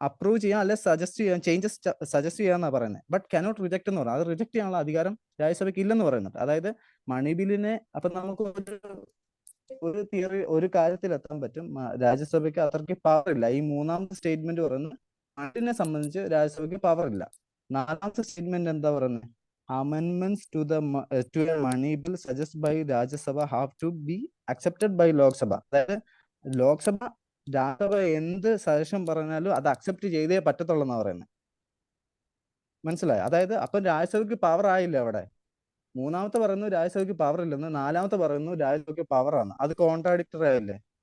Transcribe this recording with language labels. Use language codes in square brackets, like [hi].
[ml] Approve ചെയ്യാം അല്ലെ suggest ചെയ്യാം, ചേഞ്ചസ് സജസ്റ്റ് ചെയ്യാന്നാണ് പറയുന്നത്. ബട്ട് കനോട്ട് റിജക്ട് എന്ന് പറയുന്നത്. അത് റിജക്ട് ചെയ്യാനുള്ള അധികാരം രാജ്യസഭയ്ക്ക് ഇല്ലെന്ന് പറയുന്നുണ്ട്. അതായത് മണി ബില്ലിനെ അപ്പൊ നമുക്ക് ഒരു തിയറി, ഒരു കാര്യത്തിൽ എത്താൻ പറ്റും. രാജ്യസഭയ്ക്ക് അത്രയ്ക്ക് പവർ ഇല്ല. ഈ 3ാമത്തെ സ്റ്റേറ്റ്മെന്റ് പറയുന്നത് മണിനെ സംബന്ധിച്ച് രാജ്യസഭയ്ക്ക് പവർ ഇല്ല. 4ാമത്തെ സ്റ്റേറ്റ്മെന്റ് എന്താ പറയുന്നത്? [en] amendments to a money bill suggested by Rajya Sabha have to be accepted by Lok Sabha. [ml] അതായത് രാജ്യസഭ എന്ത് സജഷൻ പറഞ്ഞാലും അത് അക്സെപ്റ്റ് ചെയ്തേ പറ്റത്തുള്ളൂ എന്നാ പറയുന്നത്. മനസ്സിലായോ? അതായത് അപ്പം രാജ്യസഭയ്ക്ക് പവർ ആയില്ല അവിടെ. 3ാമത്തെ പറയുന്നു രാജ്യസഭയ്ക്ക് പവർ ഇല്ലെന്ന്, 4ാമത്തെ പറയുന്നു രാജ്യസഭയ്ക്ക് പവർ ആണ്. അത് കോൺട്രാഡിക്ടറി ആയില്ലേ?